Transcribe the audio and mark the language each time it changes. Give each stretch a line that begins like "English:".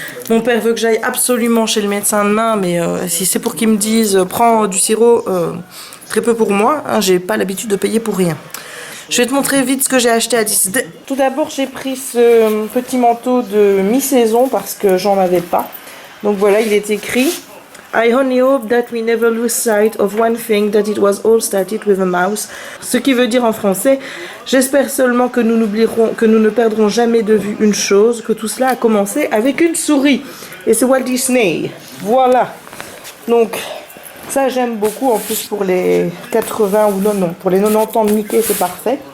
French: Mon père veut que j'aille absolument chez le médecin demain, mais si c'est pour qu'il me dise prends du sirop, très peu pour moi, hein, j'ai pas l'habitude de payer pour rien. Je vais te montrer vite ce que j'ai acheté à 10. Tout d'abord, j'ai pris ce petit manteau de mi-saison parce que j'en avais pas. Donc voilà, il est écrit
English: I only hope that we never lose sight of one thing, that it was all started with a mouse.
French: Ce qui veut dire en français, j'espère seulement que nous ne perdrons jamais de vue une chose, que tout cela a commencé avec une souris. Et c'est Walt Disney. Voilà. Donc, ça j'aime beaucoup, en plus pour les 80 ou non, pour les 90 ans de Mickey, c'est parfait.